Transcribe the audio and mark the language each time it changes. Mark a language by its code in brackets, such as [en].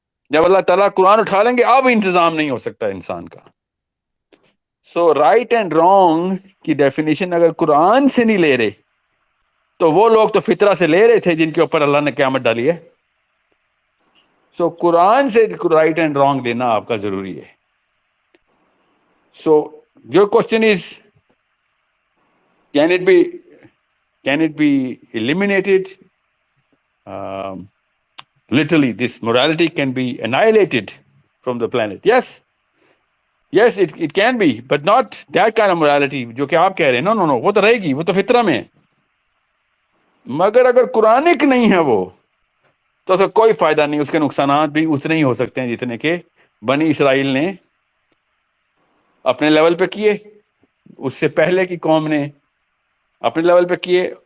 [ur] جب اللہ تعالیٰ قرآن اٹھا لیں گے اب انتظام نہیں ہو سکتا انسان کا. سو رائٹ اینڈ رانگ کی ڈیفینیشن اگر قرآن سے نہیں لے رہے تو وہ لوگ تو فطرہ سے لے رہے تھے جن کے اوپر اللہ نے قیامت ڈالی ہے. سو قرآن سے رائٹ اینڈ رانگ لینا آپ کا ضروری ہے. [en] So your question is, can it be eliminated? Literally, this morality can be annihilated from the planet. Yes, it can be, but not that kind of morality [ur] جو کہ آپ کہہ رہے ہیں. No, وہ تو رہے گی، وہ تو فطرہ میں ہے. مگر اگر قرآنک نہیں ہے وہ تو اس کا کوئی فائدہ نہیں. اس کے نقصانات بھی اتنے ہی ہو سکتے ہیں جتنے کہ بنی اسرائیل نے اپنے لیول پہ کیے، اس سے پہلے کی قوم نے اپنے لیول پہ کیے.